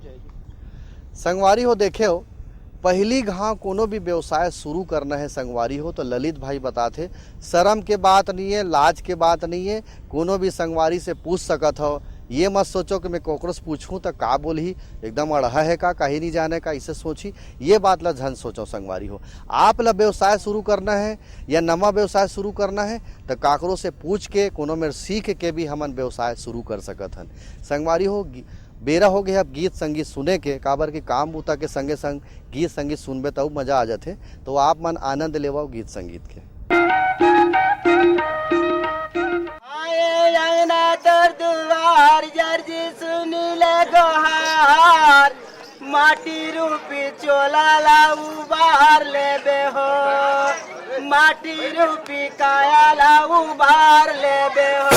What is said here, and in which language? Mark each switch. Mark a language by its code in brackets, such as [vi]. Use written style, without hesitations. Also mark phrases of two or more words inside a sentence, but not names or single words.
[hne] संगवारी हो देखे हो पहली घाव कोनो भी व्यवसाय शुरू करना है संगवारी हो तो ललित भाई बताते शर्म के बात नहीं है, लाज के बात नहीं है, कोनो भी संगवारी से पूछ सकत हो। ये मत सोचो कि मैं कोकरोच पूछूं तो का बोली एकदम अड़हा है का कहीं नहीं जाने का, इसे सोची ये बात ला झन सोचो। संगवारी हो आप ला व्यवसाय शुरू करना है या नवा व्यवसाय शुरू करना है तो काकरों से पूछ के कोनो में सीख के भी हमन व्यवसाय शुरू कर सकत हन। संगवारी हो बेरा हो गया अब गीत संगीत सुने के, काबर के काम बूता के संगे संग गीत संगीत सुनबे तो मजा आ जाते, तो आप मन आनंद लेवाओ गीत संगीत के। दुआर जर्जी सुनिले गोहार, माटी रूपी चोला ला उबार लेबे हो, माटी रूपी काया ला उबार लेबे हो।